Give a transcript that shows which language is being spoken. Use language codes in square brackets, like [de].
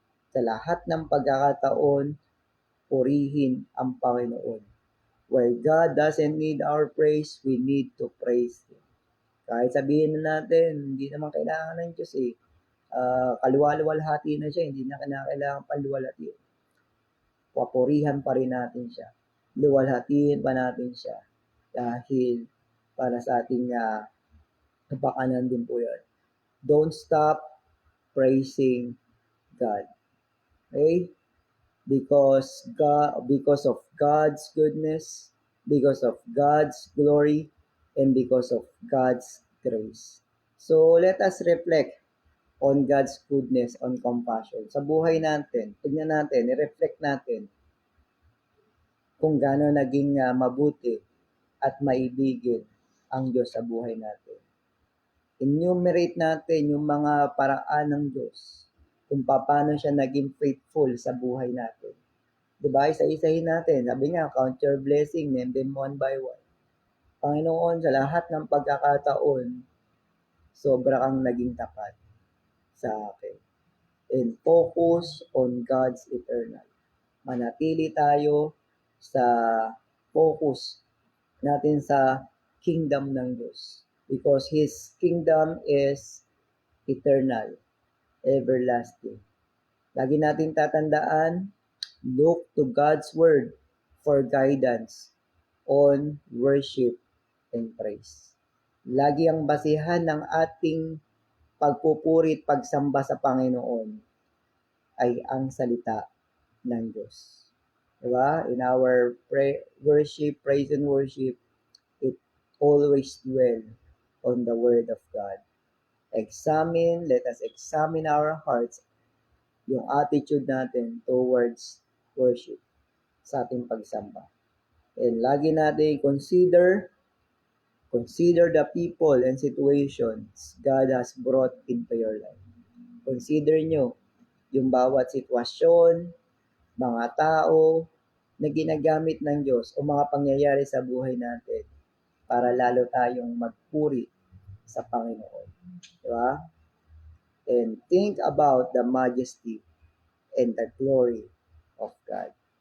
[tl] Sa lahat ng pagkakataon, purihin ang Panginoon. [en] Where God doesn't need our praise, we need to praise Him. [tl] Kahit sabihin na natin, hindi naman kailangan ng Diyos eh. Kaluwalhati na siya, hindi na kailangan paluwalhati. Papurihan pa rin natin siya. Luwalhatiin pa natin siya. Dahil para sa ating kapakanan din po yan. [en] Don't stop praising God. Okay? Because of God's goodness, because of God's glory, and because of God's grace. So let us reflect on God's goodness, on compassion. [tl] Sa buhay natin, tignan natin, i-reflect natin kung gaano naging mabuti at maibigin ang Diyos sa buhay natin. Enumerate natin yung mga paraan ng Diyos kung paano siya naging faithful sa buhay natin. Diba? Isa-isahin natin. Sabi nga, [en] count your blessing, name them one by one. [tl] Panginoon, sa lahat ng pagkakataon, sobra kang naging tapat sa akin. [en] And focus on God's eternal. [tl] Manatili tayo sa focus natin sa kingdom ng Diyos. [en] Because His kingdom is eternal, everlasting. [tl] Lagi natin tatandaan, [en] look to God's Word for guidance on worship and praise. [tl] Lagi ang basihan ng ating pagpupuri at pagsamba sa Panginoon ay ang salita ng Diyos. Diba? [en] In our worship, praise and worship, it always dwell on the Word of God. Let us examine our hearts, yung attitude natin towards worship [tl] sa ating pagsamba. [en] And [tl] lagi natin [en] consider the people and situations God has brought into your life. [tl] Consider nyo yung bawat sitwasyon, mga tao na ginagamit ng Diyos o mga pangyayari sa buhay natin para lalo tayong magpuri sa Panginoon. Diba? [en] And think about the majesty and the glory of God.